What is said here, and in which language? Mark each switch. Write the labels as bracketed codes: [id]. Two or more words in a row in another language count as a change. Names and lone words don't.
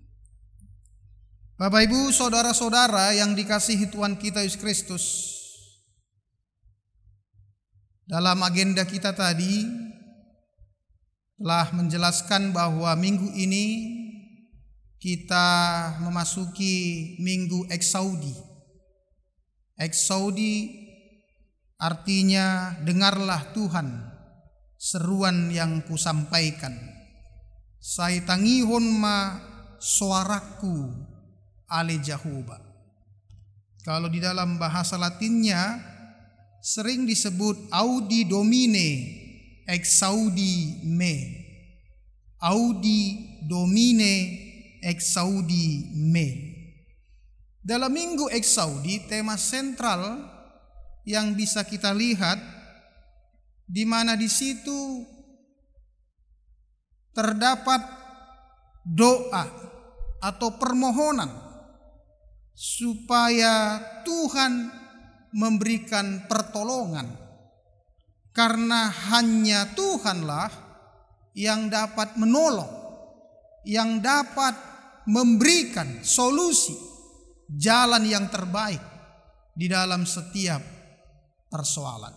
[id] Bapak Ibu, saudara-saudara yang dikasihi Tuhan kita Yesus Kristus, dalam agenda kita tadi telah menjelaskan bahwa minggu ini kita memasuki minggu Eksaudi. Eksaudi artinya dengarlah Tuhan seruan yang kusampaikan. [bbc] Saitangihon ma suaraku ale Jehovah. [id] Kalau di dalam bahasa Latinnya sering disebut [la] Audi Domine exaudi me. Audi Domine exaudi me. [id] Dalam minggu Eksaudi, tema sentral yang bisa kita lihat di mana di situ terdapat doa atau permohonan supaya Tuhan memberikan pertolongan, karena hanya Tuhanlah yang dapat menolong, yang dapat memberikan solusi, jalan yang terbaik di dalam setiap persoalan.